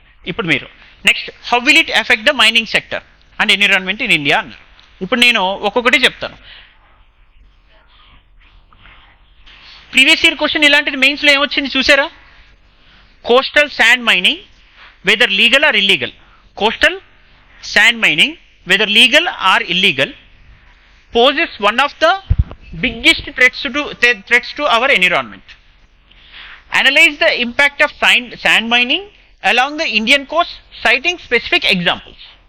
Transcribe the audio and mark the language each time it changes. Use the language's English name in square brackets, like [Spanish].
[Telugu] ఇప్పుడు మీరు next, [English] how will it affect the mining sector and environment in India అన్నారు. [Telugu] ఇప్పుడు నేను ఒక్కొక్కటి చెప్తాను. [English] previous year question [Telugu] ఇలాంటిది మెయిన్స్లో ఏమొచ్చింది చూసారా? [English] Coastal sand mining whether legal or illegal. Coastal sand mining whether legal or illegal poses one of the biggest threats to our environment. Analyze the impact of sand mining along the Indian coast citing specific examples.